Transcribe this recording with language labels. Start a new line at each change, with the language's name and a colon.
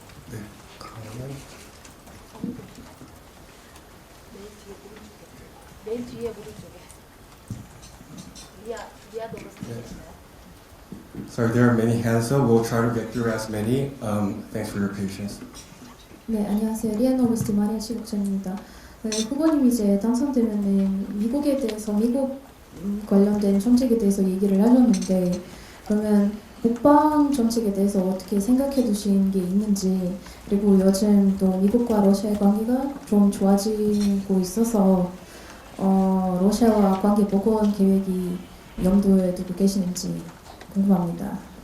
Korean: 네, 그러면 맨 뒤에 오른쪽에 리아 노브스트.
English: Sorry, there are many hands up. We'll try to get through as many. Thanks for your patience.
Korean: 네, 안녕하세요. 리아노브스티 마리아 시국자입니다. 후보님이 이제 당선되면은 미국에 대해서 미국 관련된 정책에 대해서 얘기를 하셨는데 그러면 국방 정책에 대해서 어떻게 생각해 두신 게 있는지 그리고 요즘 또 미국과 러시아의 관계가 좀 좋아지고 있어서 러시아와 관계 복원 계획이 염두에 두고 계시는지 궁금합니다.